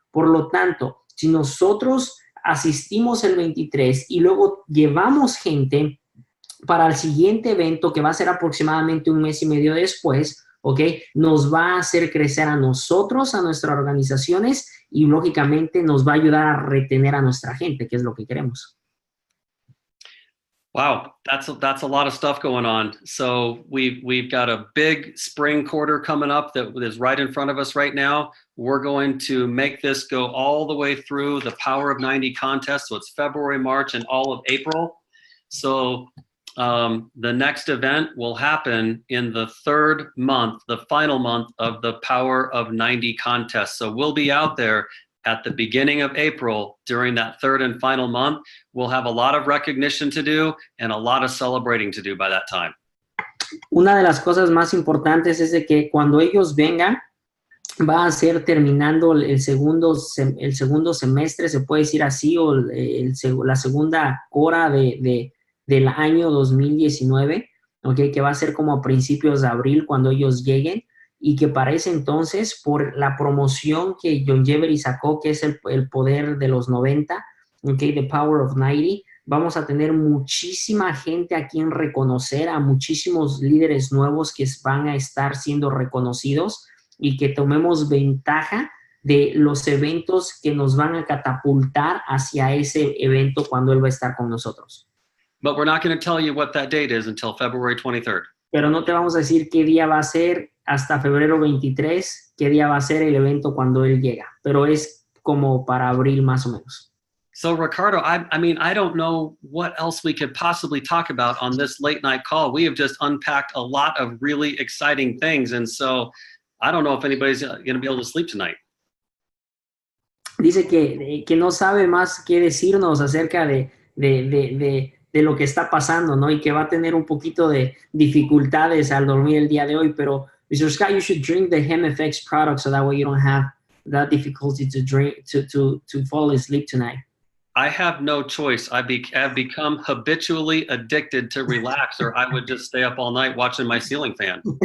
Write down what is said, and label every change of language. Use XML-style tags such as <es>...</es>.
<es>Por lo tanto, si nosotros asistimos el 23 y luego llevamos gente para el siguiente evento que va a ser aproximadamente un mes y medio después, ¿ok? Nos va a hacer crecer a nosotros, a nuestras organizaciones y lógicamente nos va a ayudar a retener a nuestra gente, que es lo que queremos.</es> <en>Wow, that's a lot of stuff going on. So we've got a big spring quarter coming up that is right in front of us right now. We're going to make this go all the way through the Power of 90 contest. So it's February, March, and all of April. So the next event will happen in the third month, the final month of the Power of 90 contest. So we'll be out there at the beginning of April during that third and final month. We'll have a lot of recognition to do and a lot of celebrating to do by that time.</en> <es>Una de las cosas más importantes es de que cuando ellos vengan, va a ser terminando el segundo semestre, se puede decir así, o la segunda hora del año 2019, ¿okay? Que va a ser como a principios de abril cuando ellos lleguen, y que para ese entonces, por la promoción que John Jevery sacó, que es el poder de los 90, ¿okay? The Power of 90, vamos a tener muchísima gente a quien reconocer, a muchísimos líderes nuevos que van a estar siendo reconocidos y que tomemos ventaja de los eventos que nos van a catapultar hacia ese evento cuando él va a estar con nosotros.</es> <en>But we're not going to tell you what that date is until February 23rd.</en> <es>Pero no te vamos a decir qué día va a ser hasta febrero 23, qué día va a ser el evento cuando él llega, pero es como para abril más o menos.</es> <en>So Ricardo, I mean, I don't know what else we could possibly talk about on this late night call. We have just unpacked a lot of really exciting things, and so I don't know if anybody's going to be able to sleep tonight.</en> <es>Dice que no sabe más qué decirnos acerca de lo que está pasando, ¿no? Y que va a tener un poquito de dificultades al dormir el día de hoy, pero Mr.</es> <en>Scott, you should drink the HemFX product so that way you don't have that difficulty to fall asleep tonight. I have no choice. I've become habitually addicted to relax, or I would just stay up all night watching my ceiling fan.</en>